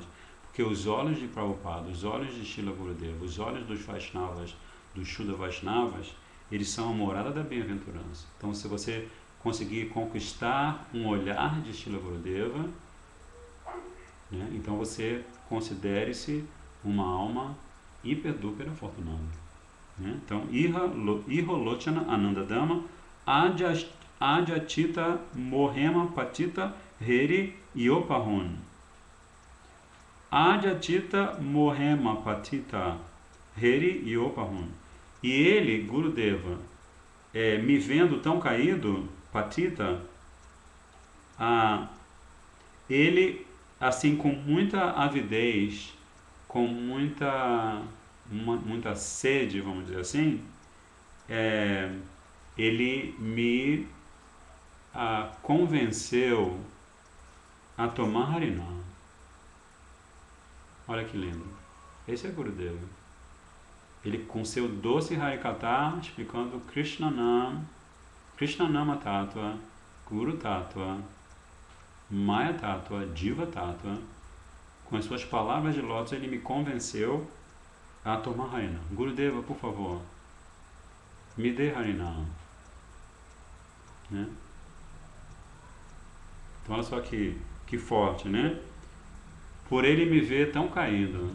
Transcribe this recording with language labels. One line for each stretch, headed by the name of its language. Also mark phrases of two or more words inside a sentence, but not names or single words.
Portuguese: Porque os olhos de Prabhupada, os olhos de Srila Gurudeva, os olhos dos Vaishnavas, dos Shuddha Vaishnavas, eles são a morada da bem-aventurança. Então, se você conseguir conquistar um olhar de Srila Gurudeva, né, então você considere-se uma alma hiper-duper afortunada. Né? Então, Iholochana Ananda Dhamma Ajatita Mohema Patita Heri Yopahun. Ajatita Mohema Patita Heri Yopahun. E ele, Gurudeva, me vendo tão caído, Patita, ele, assim, com muita avidez, com muita sede, vamos dizer assim, ele me convenceu a tomar Harinam. Olha que lindo. Esse é Gurudeva. Ele com seu doce Harikatha explicando
Sanskrit: Krishna Nama Tattva, Guru Tattva, Maya Tattva, Diva Tattva,
Portuguese: com as suas palavras de lótus, ele me convenceu a tomar Harinam. Gurudeva, por favor, me dê Harinam. Né? Então olha só que forte, né? Por ele me ver tão caído.